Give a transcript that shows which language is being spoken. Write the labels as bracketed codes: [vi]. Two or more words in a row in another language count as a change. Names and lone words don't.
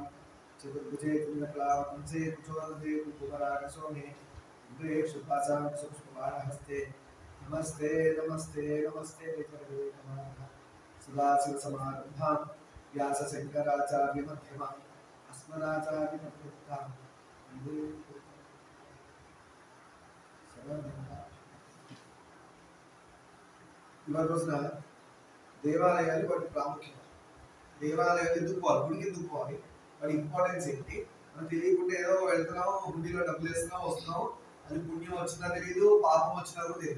[sa] चतुर्भुजे तुङ्गकलावंसे कुचोदरे कुकुमरागशोणे उग्रे शुभासां सुष्ठुबाणहस्ते नमस्ते नमस्ते नमस्ते नमः। सदाशिवसमारम्भां व्यासशङ्कराचार्यमध्यमाम् अस्मदाचार्यमध्यस्थाम् [te] ఇవాళ రోజున దేవాలయాలు వాటి ప్రాముఖ్యత, దేవాలయాలు ఎందుకు పోవాలి, గుడికి ఎందుకు పోవాలి, వాటి ఇంపార్టెన్స్ ఏంటి, మనం తెలియకుండా ఏదో వెళ్తున్నాం, హుండీలో డబ్బులు వేస్తున్నాం వస్తున్నాం, అది పుణ్యం వచ్చినా తెలియదు, పాపం వచ్చినా కూడా తెలియదు.